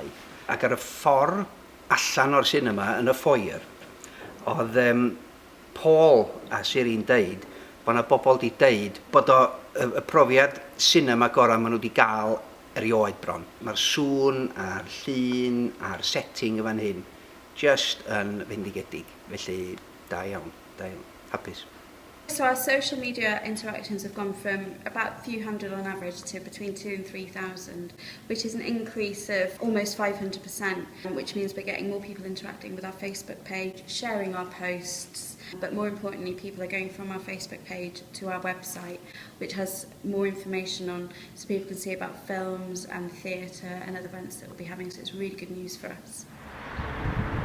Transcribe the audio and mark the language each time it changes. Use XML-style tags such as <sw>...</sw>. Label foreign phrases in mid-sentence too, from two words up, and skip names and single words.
<cy>Ac ar y ffordd allan o'r sinema yn y ffoir, oedd Paul a Siri'n deud bod yna bobl wedi deud bod y profiad sinema gorau maen nhw wedi gael erioed bron. Mae'r sŵn a'r llun a'r setting y fan hyn just yn fendigedig, felly da iawn, hapus.</cy> <en>So our social media interactions have gone from about a few hundred on average to between 2,000 and 3,000, which is an increase of almost 500%, which means we're getting more people interacting with our Facebook page, sharing our posts, but more importantly, people are going from our Facebook page to our website, which has more information on, so people can see about films and theatre and other events that we'll be having, so it's really good news for us.</en>